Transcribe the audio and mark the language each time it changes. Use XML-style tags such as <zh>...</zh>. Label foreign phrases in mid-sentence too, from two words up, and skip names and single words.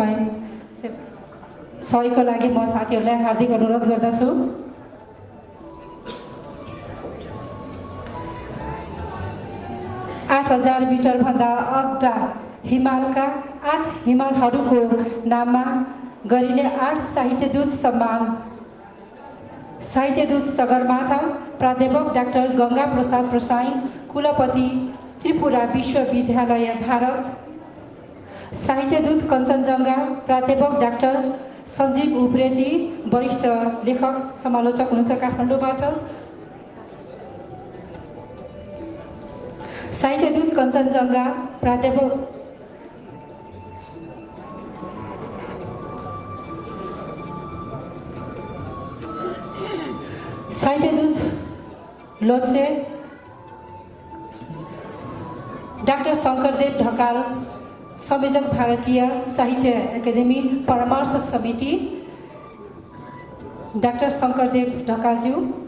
<ne>सहयोगको लागि म साथीहरूलाई हार्दिक अनुरोध गर्दछु। आठ 8,000 मिटरभन्दा अग्ला हिमालका 8 हिमालहरूको नाममा गरिने 8 साहित्यदूत सम्मान। साहित्यदूत सगरमाथा प्राध्यापक डाक्टर गङ्गा प्रसाद प्रसाई, कुलपति त्रिपुरा विश्वविद्यालय भारत। साहित्यदूत कञ्चनजङ्घा प्राध्यापक डाक्टर सञ्जीव उप्रेती, वरिष्ठ लेखक समालोचक हुनुहुन्छ काठमाडौँबाट। साहित्यदूत कञ्चनजङ्घा प्राध्यापक साहित्यदूत लोत्से डाक्टर शङ्करदेव ढकाल, संयोजक भारतीय साहित्य एकाडेमी परामर्श समिति, डाक्टर शङ्करदेव ढकालज्यू।</ne>